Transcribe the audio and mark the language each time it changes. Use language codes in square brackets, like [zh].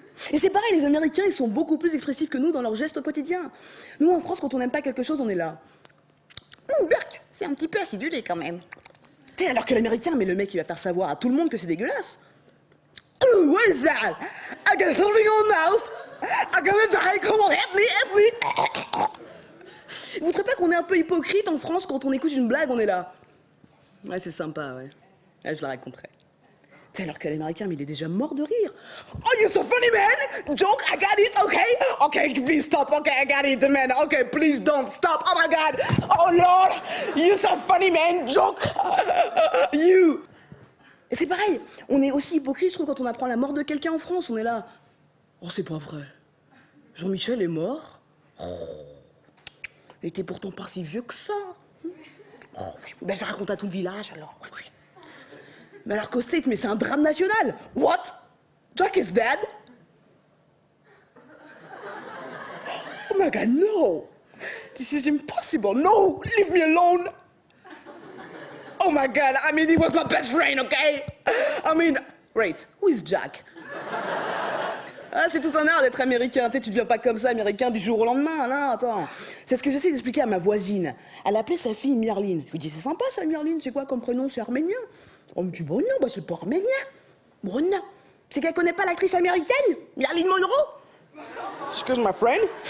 [fr] Et c'est pareil, les Américains, ils sont beaucoup plus expressifs que nous dans leurs gestes au quotidien. Nous, en France, quand on n'aime pas quelque chose, on est là. Berk, c'est un petit peu acidulé quand même. T'sais, alors que l'Américain, mais le mec, il va faire savoir à tout le monde que c'est dégueulasse. [en] Oh, what is that? I got something on my mouth. I got a very, come on, help me, help me. [fr] Vous trouvez pas qu'on est un peu hypocrite en France quand on écoute une blague, on est là? Ouais, c'est sympa, ouais. Ouais, je la raconterai. Alors que l'Américain, mais il est déjà mort de rire. [en] Oh, you're so funny, man! Joke, I got it, okay? Okay, please stop, okay, I got it, man. Okay, please don't stop, oh my God! Oh Lord! You're so funny, man! Joke! You! [fr] Et c'est pareil, on est aussi hypocrite, je trouve, quand on apprend la mort de quelqu'un en France, on est là. Oh, c'est pas vrai. Jean-Michel est mort? Oh. Il était pourtant pas si vieux que ça. Oh, ben, je le raconte à tout le village, alors. Mais alors qu'au States, mais c'est un drame national. [en] What? Jack is dead? Oh my God, no! This is impossible. No, leave me alone. Oh my God, I mean, he was my best friend, okay? I mean, wait, who is Jack? [fr] Ah, c'est tout un art d'être américain. Tu sais, tu deviens pas comme ça, américain, du jour au lendemain. Là, attends. C'est ce que j'essaie d'expliquer à ma voisine. Elle appelait sa fille Myrline. Je lui dis, c'est sympa ça, Myrline. C'est quoi comme prénom? C'est arménien. On me dit, bon, non, bah, c'est pas arménien. Bon, non. C'est qu'elle connaît pas l'actrice américaine, Marilyn Monroe. [en] Excuse my friend.